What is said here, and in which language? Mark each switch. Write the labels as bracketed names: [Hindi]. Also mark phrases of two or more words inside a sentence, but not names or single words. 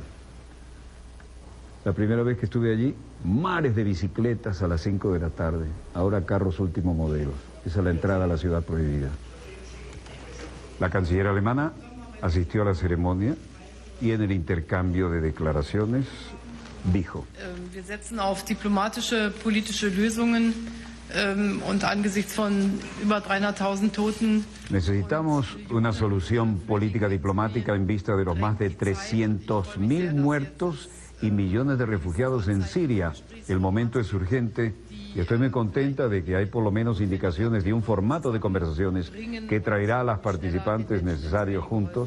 [Spanish] La primera vez que estuve allí, mares de bicicletas a las 5 de la tarde, ahora carros último modelo. Esa es la entrada a la ciudad prohibida. La canciller alemana asistió a la ceremonia y en el intercambio de declaraciones dijo: [German] Wir setzen auf diplomatische, politische Lösungen und angesichts von über 300.000 Toten. [Spanish] Necesitamos una solución política diplomática en vista de los más de 300.000 muertos y millones de refugiados en Siria. El momento es urgente y estoy muy contenta de que hay por lo menos indicaciones de un formato de conversaciones que traerá a las participantes necesarios juntos.